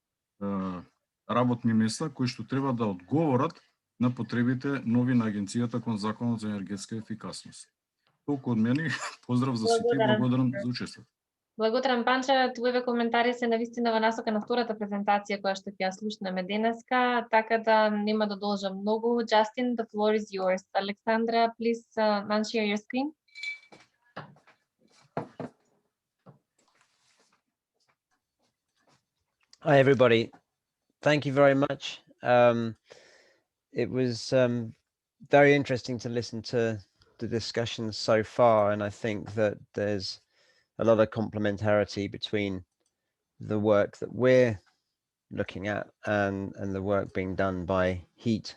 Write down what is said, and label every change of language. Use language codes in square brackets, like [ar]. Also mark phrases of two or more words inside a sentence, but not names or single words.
[mk] работни места кои што треба да одговорат на потребите нови на Агенцијата кон Законот за енергетска ефикасност. Толку од мене, поздрав за сите и благодарам за учеството. Благодарам, Панче. Твоите коментари се навистина во насока на втората презентација која што ќе ја слушнеме денеска, така да нема да должам многу. [en] Justin, the floor is yours. Alexandra, please unshare your screen. Hi, everybody. Thank you very much. It was very interesting to listen to the discussions so far, and I think that there's a lot of complementarity between the work that we're looking at and the work being done by HEAT.